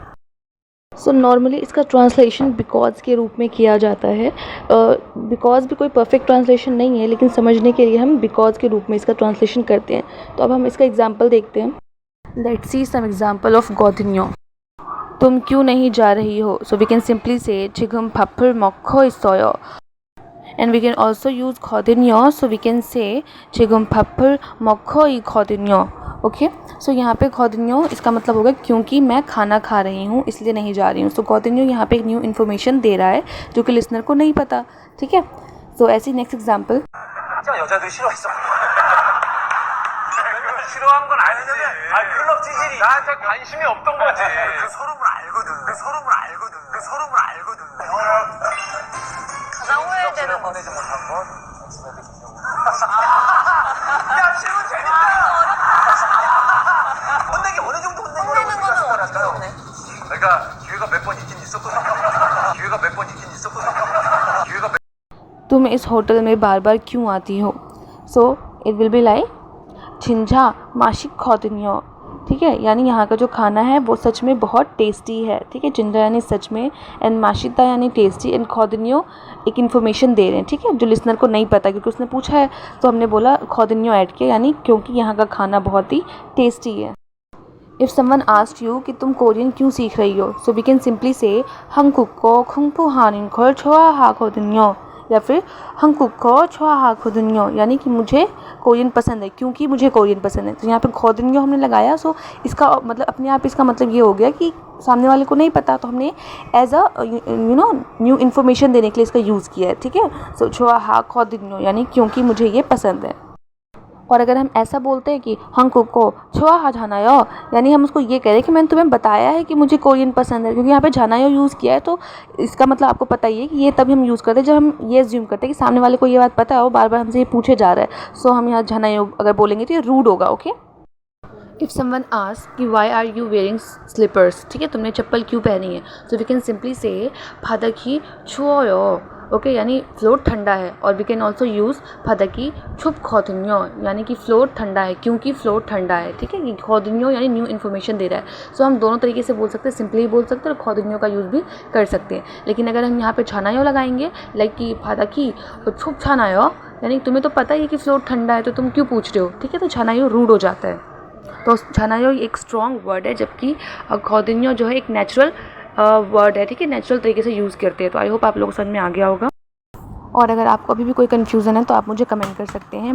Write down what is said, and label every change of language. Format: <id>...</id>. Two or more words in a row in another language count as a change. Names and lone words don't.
<en>so normally</en> <hi>इसका ट्रांसलेशन बिकॉज के रूप में किया जाता है। बिकॉज भी कोई</hi> <en>perfect translation</en> <hi>नहीं है, लेकिन समझने के लिए हम बिकॉज के रूप में इसका ट्रांसलेशन करते हैं। तो अब हम इसका एग्जाम्पल देखते हैं।</hi> <en>Let's see some example of 거든요.</en> <hi>तुम क्यों नहीं जा रही हो?</hi> <en>so we can simply say</en> <ko>지금 밥을 먹고 있어요.</ko> <en>And we can also use 거든요. So we can say</en> <ko>지금 밥을 먹고 있거든요.</ko> <en>okay, so</en> <hi>यहाँ पे 거든요 इसका मतलब होगा क्योंकि मैं खाना खा रही हूँ इसलिए नहीं जा रही हूँ। सो 거든요 यहाँ पे एक</hi> <en>new information</en> <hi>दे रहा है जो कि लिसनर को नहीं पता, ठीक है। सो ऐसी</hi> <en>next example.</en> <ko>싫어한 건 아니지. 클럽 찌질이 나한테 관심이 없던 거지. 그 서름을 알거든. 가장 후회되는 거. 보내지 못한 건 엑스맨의 김정우. 야, 질문 재밌다. 혼내기 어느 정도 혼내는 거는 어떻게 혼내? 그러니까 기회가 몇 번 있긴 있었거든.</ko> <hi>तुम इस होटल में बार बार क्यों आती हो?</hi> <en>so it will be like</en> <ko>진짜 맛있거든요,</ko> <hi>ठीक है। यानी यहाँ का जो खाना है वो सच में बहुत टेस्टी है, ठीक है। छिंझा यानी सच में, एंड माशिता यानी टेस्टी, एंड खोथिन्यो एक इन्फॉर्मेशन दे रहे हैं, ठीक है, जो लिसनर को नहीं पता क्योंकि उसने पूछा है तो हमने बोला खोथिन्यो ऐड किया, यानी क्योंकि यहाँ का खाना बहुत ही टेस्टी है।</hi> <en>if someone asked you</en> <hi>कि तुम कोरियन क्यों सीख रही हो,</hi> <en>so we can simply say</en> <ko>한국어 공부하는 걸 좋아하거든요,</ko> <hi>या फिर 한국어 좋아하거든요, यानी कि मुझे कोरियन पसंद है, क्योंकि मुझे कोरियन पसंद है। तो यहाँ पे खोथिन्यो हमने लगाया, सो इसका मतलब अपने आप इसका मतलब ये हो गया कि सामने वाले को नहीं पता, तो हमने</hi> <en>as a new information</en> <hi>देने के लिए इसका यूज़ किया है, ठीक है। सो 좋아하거든요 यानी क्योंकि मुझे ये पसंद है। और अगर हम ऐसा बोलते हैं कि 한국어 좋아하잖아요, यानी हम उसको ये कह रहे हैं कि मैंने तुम्हें बताया है कि मुझे कोरियन पसंद है, क्योंकि यहाँ पे जानायो यूज़ किया है, तो इसका मतलब आपको पता ही है कि ये तभी हम यूज़ करते हैं जब हम ये अज्यूम करते हैं कि सामने वाले को ये बात पता है और बार बार हमसे ये पूछे जा रहा है। सो हम यहाँ जानायो अगर बोलेंगे तो ये रूड होगा, ओके।</hi> <en>if someone ask</en> <hi>कि</hi> <en>why are you wearing slippers,</en> <hi>ठीक है, तुमने चप्पल क्यों पहनी है,</hi> <en>so we can simply say</en> <ko>바닥이 추워요,</ko> <hi>ओके, यानी फ्लोर ठंडा है। और</hi> <en>we can also use</en> <ko>바닥이 춥거든요,</ko> <hi>यानी कि फ्लोर ठंडा है, क्योंकि फ्लोर ठंडा है, ठीक है। खोथिन्यो यानी</hi> <en>new information</en> <hi>दे रहा है। सो हम दोनों तरीके से बोल सकते हैं, सिंपली बोल सकते हैं और खोथिन्यो का यूज़ भी कर सकते हैं। लेकिन अगर हम यहाँ पे छानायो लगाएंगे, लाइक कि</hi> <ko>바닥이 춥잖아요,</ko> <hi>यानी तुम्हें तो पता ही है कि फ्लोर ठंडा है तो तुम क्यों पूछ रहे हो, ठीक है। तो छानायो रूड हो जाता है। तो छानायो एक</hi> <en>strong word</en> <hi>है, जबकि खोथिन्यो जो है एक</hi> <en>natural word</en> <hi>है, ठीक है, नेचुरल तरीके से यूज़ करते हैं। तो</hi> <en>I hope</en> <hi>आप लोगों को समझ में आ गया होगा। और अगर आपको अभी भी कोई कन्फ्यूज़न है तो आप मुझे कमेंट कर सकते हैं।</hi>